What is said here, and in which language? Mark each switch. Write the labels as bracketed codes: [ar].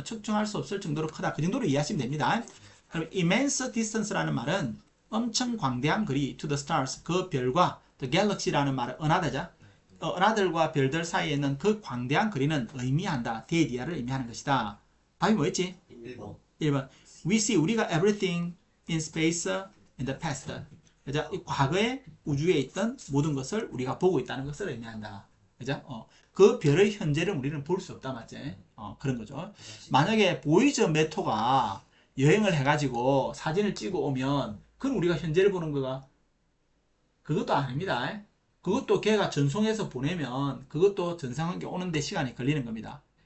[ko] 측정할 수 없을 정도로 크다. 그 정도로 이해하시면 됩니다. 그럼 immense distance라는 말은 엄청 광대한 거리 [en] to the stars, [ko] 그 별과 [en] the galaxy [ko] 라는 말은 은하대자. 은하들과 별들 사이에 있는 그 광대한 거리는 의미한다. 데이디아를 의미하는 것이다. 답이 뭐였지? 1번. [en] We see, [ko] 우리가 [en] everything in space in the past. [ko] 그죠? 이 과거에 우주에 있던 모든 것을 우리가 보고 있다는 것을 의미한다. 그죠? 그 별의 현재를 우리는 볼 수 없다. 맞지? 그런 거죠. 만약에 보이저 메토가 여행을 해가지고 사진을 찍어 오면 그건 우리가 현재를 보는 거가 그것도 아닙니다. 그것도 걔가 전송해서 보내면 그것도 전송한 게 오는데 시간이 걸리는 겁니다.